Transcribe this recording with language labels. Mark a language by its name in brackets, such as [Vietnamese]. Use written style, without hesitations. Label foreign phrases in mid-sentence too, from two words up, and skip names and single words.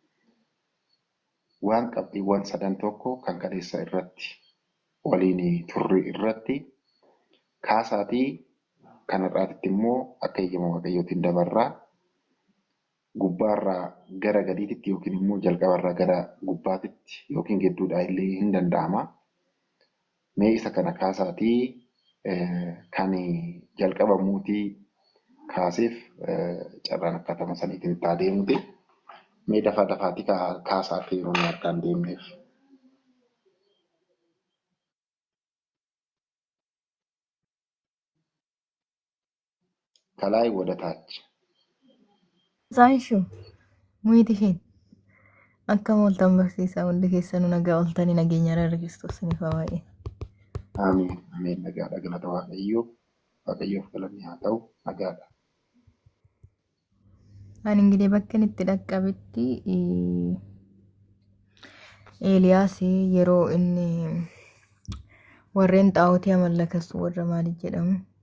[Oromo] waan qabxiiwwan sadan tokko kan kaleessa irratti waliin turre irratti kaasaatii kanarraatitti immoo akka heeyyama Waaqayyootiin dabarraa gubbaarraa gara gadiitti yookiin immoo jalqabarraa gara gubbaatitti yookiin gidduudhaa illee hin danda'ama. Mee isa kana kaasaatii kan jalqabamuutii kaaseef carraan akkatama saniitiin itti adeemte. Mee dafaa dafaatii kaasaa akka yeroo inni harkaan deemneef. [Amharic] ከላይ ወደ ታች ዛይሹ ሙይቲሽን [Oromo] akka moltan barsiisaa hundi keessanuu nagaa oltanii nageenya irra Kiristoosiniif haa baay'ee. Ameen. Ameen. Nagaadha. Galata Waaqayyoof galanni haa ta'u. Nagaadha. Ani ingilee bakka inni itti dhaqqabetti Eeliyaas yeroo inni warreen xaa'otii amallakas warra maaliif jedhamu